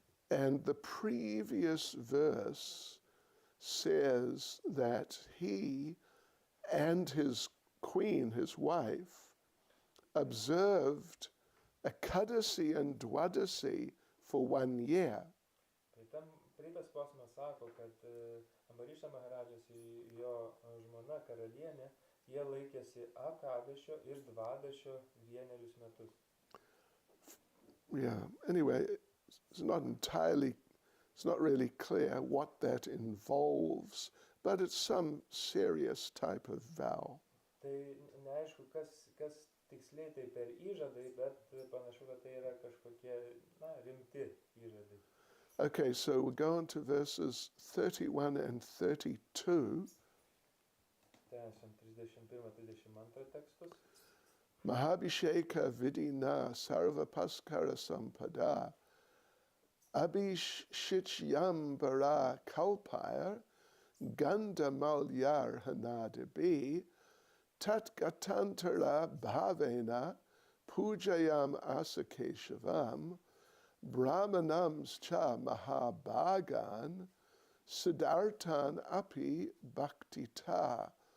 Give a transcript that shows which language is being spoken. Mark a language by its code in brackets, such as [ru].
[en] And the previous verse says that he and his queen, his wife, observed Ekadasi and Dwadasi for 1 year. [lt] Tai tam prieitas posmas sako, kad Ambariša Maharadžas ir jo žmona karalienė, jie laikėsi Akadešio ir Dvadešio 1 metus. [en] Yeah, anyway, it's not really clear what that involves, but it's some serious type of vow. [lt] Tai neaišku, kas tiksliai tai per įžadai, bet panašu, kad tai yra kažkokie, rimti įžadai. [en] Okay, so we'll go on to verses 31 and 32. [lt] Tęsiam 31-32 tekstus. [sa] Mahabhisheka vidina sarvapaskara sampada abhishichyam bara kalpayar ganda malyar hanadibi tatgatantara bhavena pujayam asakeshavam brahmanams cha mahabhagan siddhartan api bhaktita.